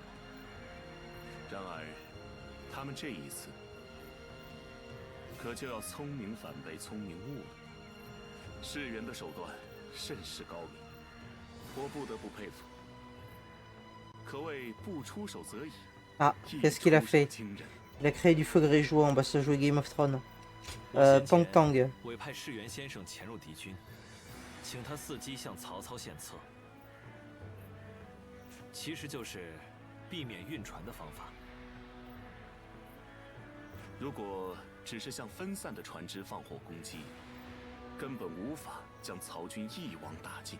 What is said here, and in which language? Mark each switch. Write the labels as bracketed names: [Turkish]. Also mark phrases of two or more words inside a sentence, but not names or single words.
[Chinese] 然而，他们这一次可就要聪明反被聪明误了。士元的手段甚是高明，我不得不佩服。可谓不出手则已。 [French] Ah, qu'est-ce qu'il a fait? Il a créé du feu grégeois, on va se jouer Game of Thrones. Pang Tang. [Chinese] 委派士元先生潜入敌军，请他伺机向曹操献策，其实就是避免晕船的方法。如果只是向分散的船只放火攻击，根本无法将曹军一网打尽。